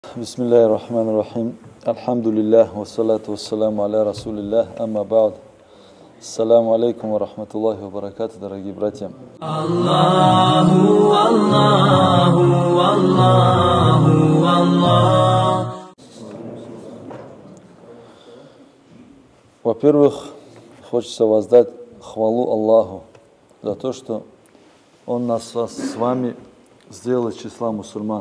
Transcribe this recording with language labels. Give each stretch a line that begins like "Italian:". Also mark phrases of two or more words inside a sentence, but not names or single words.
Arabic: بسم الله الرحمن الرحيم. الحمد لله، والصلاة والسلام على رسول الله، أما بعد. السلام عليكم ورحمة الله وبركاته,
Russian: дорогие братья.
Arabic: الله، الله، الله، الله.
Russian: Во-первых, хочется воздать хвалу Аллаху за то, что Он нас с вами сделал из числа мусульман.